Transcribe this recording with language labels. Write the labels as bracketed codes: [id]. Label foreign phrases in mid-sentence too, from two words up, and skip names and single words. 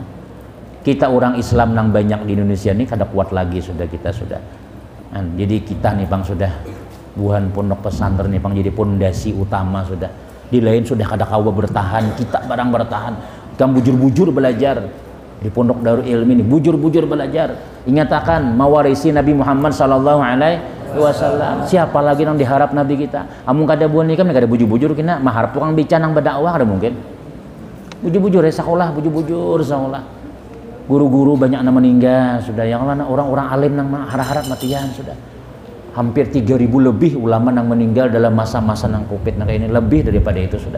[bjn] Kita orang Islam nang banyak di Indonesia ini kada kuat lagi sudah kita sudah. Nah, jadi kita nih Bang sudah buhan pondok pesantren nih Bang jadi pondasi utama sudah. Di lain sudah kada kawa bertahan, kita barang bertahan. Kamu bujur-bujur belajar di pondok Darul Ilmi ini, bujur-bujur belajar. Ingatakan mawarisi Nabi Muhammad [ar] صلى الله عليه وسلم. [bjn] Siapa lagi yang diharap Nabi kita? Amun kada buan nikah kada bujur-bujur kena maharap tukang bicara nang berdakwah kada mungkin. Bujur-bujur ya sekolah, bujur-bujur sekolah. Guru-guru banyak yang meninggal sudah, yang mana orang-orang alim nang harap-harap matian sudah. Hampir 3.000 lebih ulama nang meninggal dalam masa-masa nang Covid nang kayak ini, lebih daripada itu sudah.